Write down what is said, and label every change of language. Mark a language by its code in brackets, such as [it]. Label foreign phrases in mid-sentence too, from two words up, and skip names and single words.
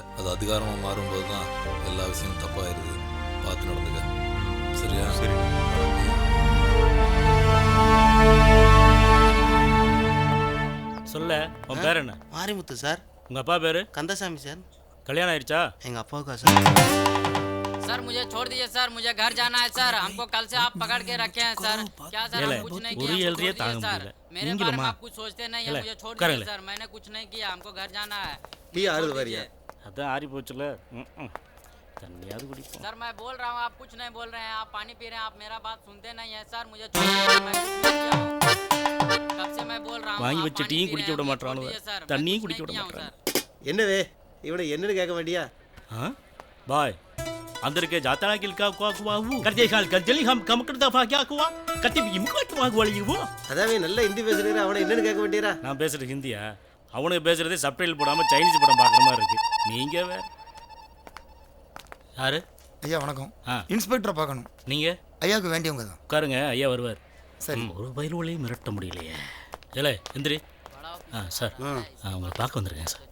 [ta] அது அதிகாரமாக மாறும்போது தான் எல்லா விஷயமும் தப்பாயிருது. பார்த்து நடந்துக்க. சரியா? சரி. சொல்ல, உன் பேர் என்ன? மாரிமுத்து சார். உங்க அப்பா பேரு? கந்தசாமி சார். கல்யாணம் ஆயிடுச்சா? எங்க அப்பாவுக்கா சார். [hi] सर मुझे छोड़ दीजिए सर, मुझे घर जाना है सर। हमको कल से आप पकड़ के रखे हैं सर। क्या सर हम कुछ नहीं किया सर। मेरे बारे में आप कुछ सोचते नहीं है। मुझे छोड़ दीजिए सर, मैंने कुछ नहीं किया, हमको घर जाना है। [ta] டீ ஆறுது வரியா? அதான் ஆறி போச்சுல. தண்ணியாவது குடிப்போம். [hi] सर मैं बोल रहा हूँ, आप कुछ नहीं बोल रहे हैं, आप पानी पी रहे हैं, आप मेरा बात सुनते नहीं है सर। मुझे छोड़ दीजिए, मैं कुछ नहीं किया हूँ। कब से मैं बोल रहा हूँ, [ta] வாங்கி வச்ச டீயும் குடிக்க விட மாட்டானுங்க, தண்ணியும் குடிக்க விட மாட்டானுங்க. என்னவே இவனை என்னன்னு கேட்க வேண்டியா? [hi] பாய் अंदर के जाता है कि क्या हुआ वो करते हाल कर जल्दी हम कम कर दफा क्या हुआ कति भी मुकट हुआ वाली वो [ta] அதாவே நல்ல ஹிந்தி பேசுறீங்க, அவனை என்னன்னு கேட்க வேண்டியரா? நான் பேசுறது ஹிந்தியா? அவனுக்கு பேசுறது சப்டைட்டில் போடாம சைனீஸ் படம் பார்க்குற மாதிரி இருக்கு. நீங்க வேற யாரு? ஐயா வணக்கம். இன்ஸ்பெக்டரை பார்க்கணும். நீங்க? ஐயாவுக்கு வேண்டியவங்க தான். உட்காருங்க, ஐயா வருவார். சரி. ஒரு பயிலுவலையும் மிரட்ட முடியலையே. இல்லை எந்திரி. சார் உங்களை பார்க்க வந்திருக்கேன் சார்.